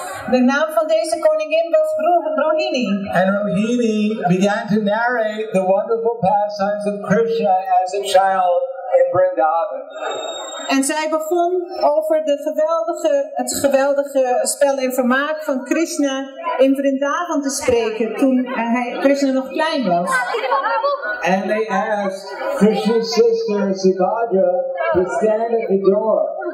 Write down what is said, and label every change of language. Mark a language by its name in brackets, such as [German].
[Dutch] De naam van deze koningin was Rohini. [English] And Rohini began to narrate the wonderful pastimes of Krishna as a child in Vrindavan. [Dutch] En zij begon over het geweldige spel en vermaak van Krishna in Vrindavan te spreken toen Krishna nog klein was. [English] And they asked Krishna's sister Subhadra to stand at the door.